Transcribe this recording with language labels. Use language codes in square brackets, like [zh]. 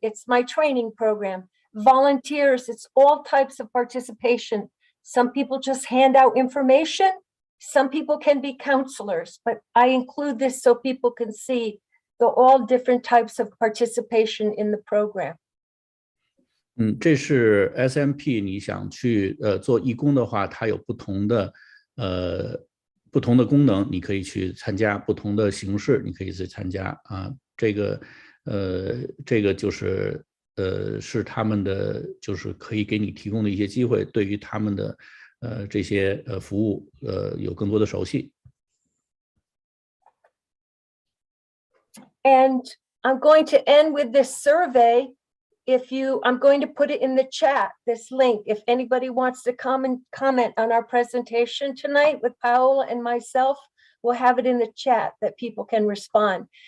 [en] It's my training program. Volunteers, it's all types of participation. Some people just hand out information. Some people can be counselors, but I include this so people can see all different types of participation in the program. [zh] 这是 SMP， 你想去做义工的话，它有不同的功能，你可以去参加不同的形式，你可以去参加啊。这个就是是他们的就是可以给你提供的一些机会，对于他们的这些服务有更多的熟悉。 [en] And I'm going to end with this survey. I'm going to put it in the chat, this link. If anybody wants to come and comment on our presentation tonight with Paola and myself, we'll have it in the chat that people can respond.